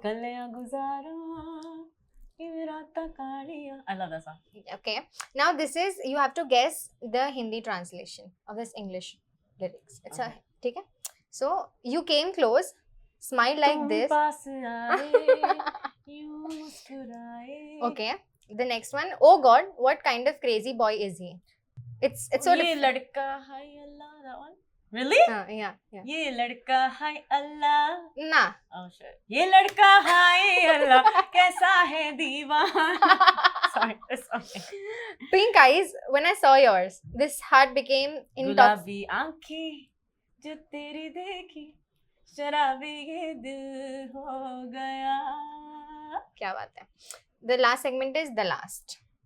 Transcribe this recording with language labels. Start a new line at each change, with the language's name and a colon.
Hindi: कलियां गुजारा ये रात कालियां.
English: I love that song. Okay. Now this is, you have to guess the Hindi translation of this English lyrics. It's Okay.
Hindi: ठीक है?
English: So you came close, smile like
Hindi: तुम
English: this.
Hindi: पास आए, यूं मुस्कुराए.
English: Okay. The next one. Oh God, what kind of crazy boy is he? It's so
Hindi: ये लड़का है अल्लाह.
English: That one? Really? yeah.
Hindi: ये लड़का है अल्लाह.
English: Nah. Oh shit.
Hindi: ये लड़का है अल्लाह कैसा है दीवाना.
English: Sorry, it's okay. Pink eyes. When I saw yours, this heart became intoxicated.
Hindi: गुलाबी आंखें जो तेरी देखी शराबी ये दिल हो गया. क्या बात है?
English: The last segment is the last.